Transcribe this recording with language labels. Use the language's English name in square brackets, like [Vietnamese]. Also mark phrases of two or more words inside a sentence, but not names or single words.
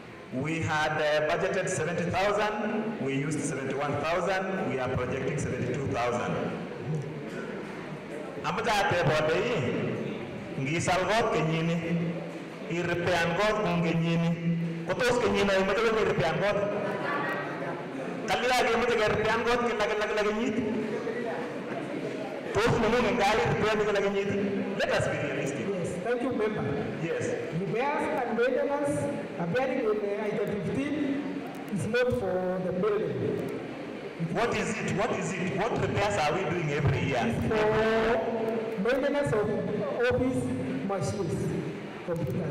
[English] We had budgeted 70,000, we used 71,000, we are projecting 72,000. [Kalenjin] Amata ate bode ngisal got kenyini, i-repair got kenyini, kotos kenyini imata lo i-repair got. Kalila ke imata ke repair got kila kenyit. Tos nungu ngali repair kila kenyit. [English] Let us be realistic. Yes, thank you, member. Yes. Repairs and maintenance appearing in item 15 is not for the building. What is it? What is it? What repairs are we doing every year? It's for maintenance of office machines, computers.